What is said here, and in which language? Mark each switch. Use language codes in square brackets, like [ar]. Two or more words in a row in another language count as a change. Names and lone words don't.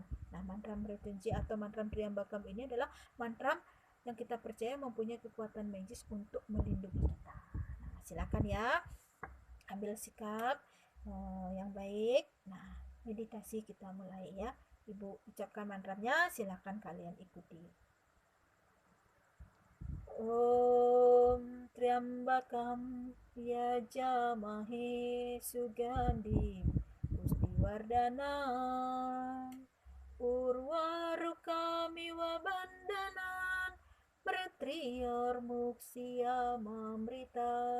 [id] Nah, mantra Mrityunjay atau mantra Triambakam ini adalah mantra yang kita percaya mempunyai kekuatan magis untuk melindungi kita. Nah, silakan ya, ambil sikap yang baik. Nah, meditasi kita mulai ya. Ibu ucapkan mantranya, silakan kalian ikuti. [sa] ॐ त्र्यम्बकं यजामहे सुगन्धिं पुष्टिवर्धनम् उर्वारुकमिव बन्धनान् मृत्योर् मुक्षीयमामृत.